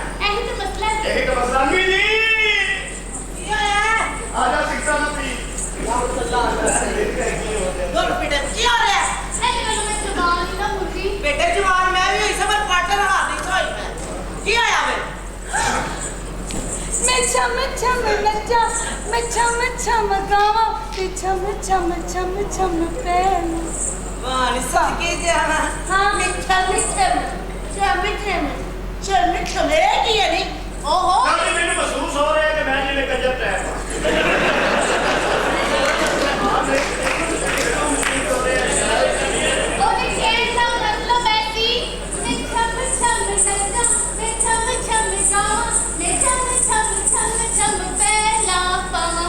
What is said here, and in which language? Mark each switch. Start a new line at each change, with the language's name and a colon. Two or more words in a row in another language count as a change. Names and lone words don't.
Punjabi: ਇਹੀ ਤਾਂ ਮਸਲਾ ਹੈ ਇਹੀ ਤਾਂ ਮਸਲਾ ਨਹੀਂ ਜੀ ਕੀ ਹੋਇਆ ਆਜਾ ਸਿੱਖਾ ਨਾ ਪੀ ਗੁਰ ਬੇਟੇ ਕੀ ਹੋ ਰਿਹਾ ਇਹਦੇ ਨਾਲ ਮੈਂ ਜਵਾਨ ਹੀ ਨਾ ਹੁੰਦੀ ਬੇਟੇ ਜਵਾਨ ਮੈਂ ਵੀ ਹੋਈ ਸਬਰ ਪਾਟਰ ਹਾਰ ਨਹੀਂ ਹੋਈ ਮੈਂ ਕੀ ਹੋਇਆ ਵੇ ਮੈਂ ਛਮ ਛਮ ਨੱਚਾਂ ਮੈਂ ਛਮ ਛਮ ਗਾਵਾਂ ਤੇ ਛਮ ਛਮ ਛਮ ਛਮ ਪਹਿਨੂੰ ਵਾਹ ਨੀ ਸਦਕੇ ਜਾਣਾ हाँ ਮਿੱਠਾ ਮਿੱਠਾ ਚਮ ਚਮ ਚਮ ਚਮ ਇਹ ਕੀ ਹੈ ਨੀ ਓਹੋ ਕਾਹਦੇ ਮੈਨੂੰ ਮਹਿਸੂਸ ਹੋ ਰਿਹਾ ਕਿ ਮੈਂ ਜਿਵੇਂ ਕੰਜਰ ਟੈਪ ਉਹਦੇ ਕਹਿਣ ਦਾ ਮਤਲਬ ਹੈ ਕਿ ਮੈਂ ਛਮ ਛਮ ਨੱਚਾਂ ਮੈਂ ਛਮ ਛਮ ਗਾਵਾਂ ਮੈਂ ਛਮ ਛਮ ਛਮ ਛਮ ਪਹਿਲਾ ਪਾਵਾਂ